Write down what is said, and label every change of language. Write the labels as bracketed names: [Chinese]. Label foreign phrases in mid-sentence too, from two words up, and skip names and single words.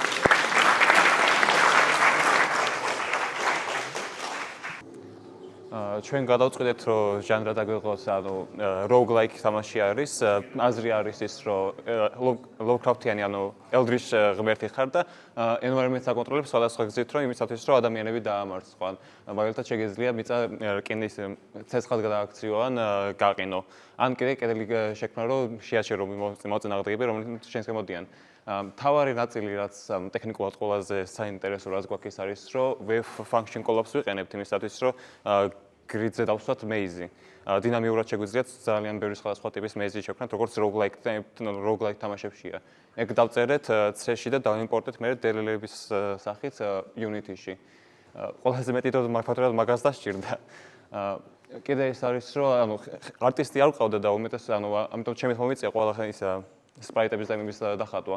[Georgian] ჩვენ გადავწყვეტეთ, რომ ჟანრად აგვიღოს, ანუ roguelike თამაში არის, აზრი არის ის, რომ Lovecraft-იანი, ანუ Eldritch ღმერთი ხარ და environment-ს აკონტროლებს სხვადასხვა გზით, რომ იმისათვის, რომ ადამიანები დაამარცხონ. მაგალითად, შეგეძლია მიწა რკინის ცეცხლად გადააქციო ან გაყინო. ან კიდე კედელი შექმნა, რომ შეაჩერო მოწინააღმდეგეები, რომლებიც შენს გამოდიან. თავარი ნაწილი, რაც ტექნიკულად ყველაზე საინტერესო რაც გვაქვს ის არის, რომ [English] wave function call-ups [Georgian] ვიყენებთ იმისათვის, რომ grid-ზე დავსვათ maze-ი. დინამიურად შეგვიძლიათ ძალიან ბევრი სხვადასხვა ტიპის maze-ი შექმნათ, როგორც roguelike თამაშებშია. ეგ დავწერეთ C-ში და დავიმპორტეთ მე DLL-ების სახით Unity-ში. ყველაზე მეტი ფაქტორად მაგას დასჭირდა. კიდე ის არის, რომ ანუ არტისტი არ ყავდა და უმეტეს ამიტომ ჩემით მომიწია ყველა ის სპრაიტების და იმის დახატვა.